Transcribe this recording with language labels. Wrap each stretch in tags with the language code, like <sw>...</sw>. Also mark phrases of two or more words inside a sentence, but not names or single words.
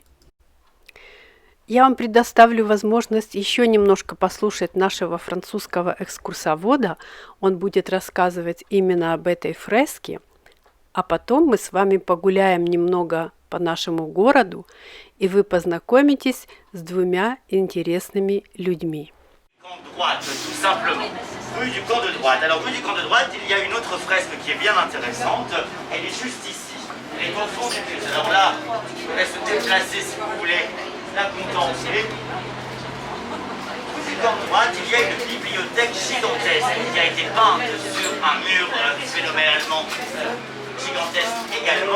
<ru>Я вам предоставлю возможность еще немножко послушать нашего французского экскурсовода. Он будет рассказывать именно об этой фреске, а потом мы с вами погуляем немного по нашему городу, и вы познакомитесь с 2 интересными людьми.</ru> <fr>Droite, tout simplement. rue du camp de droite. Alors rue du camp de droite, il y a une autre fresque qui est bien intéressante. Elle est juste ici. Elle est au fond du bus. Alors là, je vous laisse se déplacer si vous voulez la contempler. Rue du camp de droite, il y a une bibliothèque gigantesque qui a été peinte sur un mur phénoménalement gigantesque également.</fr>